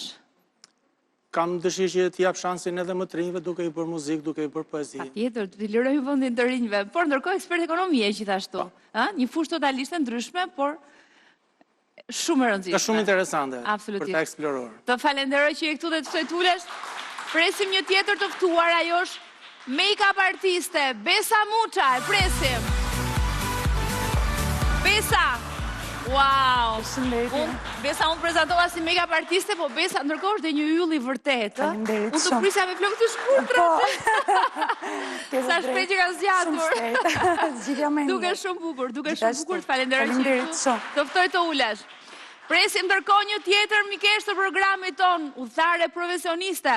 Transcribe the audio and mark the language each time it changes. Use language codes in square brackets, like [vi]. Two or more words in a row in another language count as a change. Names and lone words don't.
[sq] Kam dëshirë që t'i jap shansin edhe më të rinjve duke i bërë muzikë, duke i bërë poezi. Patjetër, të lirojmë vendin të rinjve, por ndërkohë ekspert ekonomie gjithashtu. Një fushë totalisht e ndryshme, por shumë e rëndësishme. Ka shumë interesante për ta eksploruar. Të falenderoj që je këtu dhe të ftoj t'ulesh. Presim një tjetër të ftuar, ajo është make-up artiste, Besa Muça, e presim. Besa. Wow! Besa, unë prezentova si make-up artiste, po Besa ndërkohë është dhe një yll i vërtet. Unë të prisja me flokë të shkurtra. Sa shpejt që ka zgjatur. Duke shumë bukur, të falenderoj që je këtu. Të ftoj të ulesh. Presim ndërkohë një tjetër mikesh të programit ton, udhëtare profesioniste.